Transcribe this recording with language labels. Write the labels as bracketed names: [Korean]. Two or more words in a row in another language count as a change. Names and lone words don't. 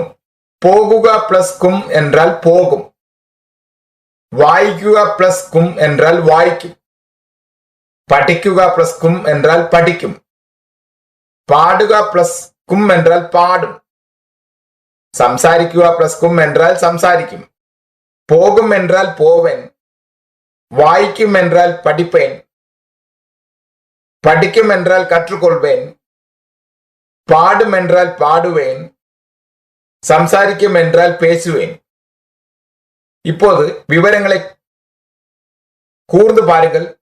[Malayalam] പോകുക പ്ലസ് കും என்றால் പോകും. വായിക്കുക പ്ലസ് കും என்றாൽ വായിക്കും. പഠിക്കുക പ്ലസ് കും என்றால் പഠിക്കും. പാടുക പ്ലസ് കും என்றால் പാടും. സംസാരിക്കുക പ്ലസ് കും என்றால் സംസാരിക്കും. [Tamil] പോകും என்றால் പോവേൻ. വായിക്കും என்றால் പഠിப்பேன். படிக்கும் என்றால் கற்றுக்கொள்வேன். பாடும் என்றால் பாடுவேன். சம்சாரிக்கும் என்றால் பேசுவேன். இப்போது விவரங்களை கூர்ந்து பாருங்கள்.